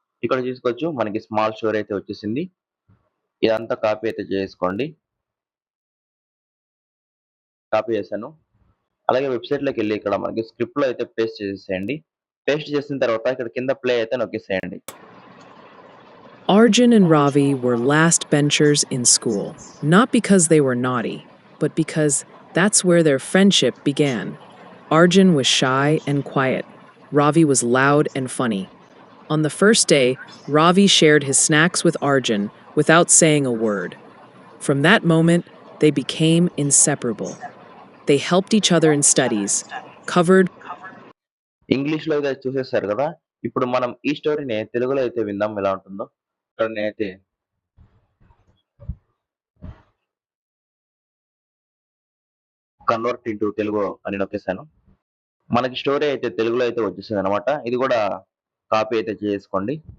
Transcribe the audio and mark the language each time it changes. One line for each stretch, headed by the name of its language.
Telugu: ఇక్కడ చూసుకోవచ్చు మనకి స్మాల్ స్టోరీ అయితే వచ్చేసింది. ఇదంతా కాపీ అయితే చేసుకోండి. కాపీ చేశాను. అలాగే వెబ్సైట్ లోకి వెళ్ళి ఇక్కడ మనకి స్క్రిప్ట్ లో అయితే పేస్ట్ చేసేయండి. పేస్ట్ చేసిన తర్వాత ఇక్కడ కింద ప్లే అయితే నొక్కేసేయండి.
English: Arjun and Ravi were last benchers in school, not because they were naughty, but because that's where their friendship began. Arjun was shy and quiet. Ravi was loud and funny. On the first day, Ravi shared his snacks with Arjun without saying a word. From that moment, they became inseparable. They helped each other in studies, covered.
Telugu: English లో అయితే చూసేసారు కదా. ఇప్పుడు మనం ఈ స్టోరీని తెలుగులో అయితే విందాం ఎలా ఉంటుందో. ఇక్కడ నేనైతే కన్వర్ట్ ఇంటూ తెలుగు అని నొక్కేసాను. మనకి స్టోరీ అయితే తెలుగులో అయితే వచ్చేసింది అనమాట. ఇది కూడా కాపీ అయితే చేసుకోండి.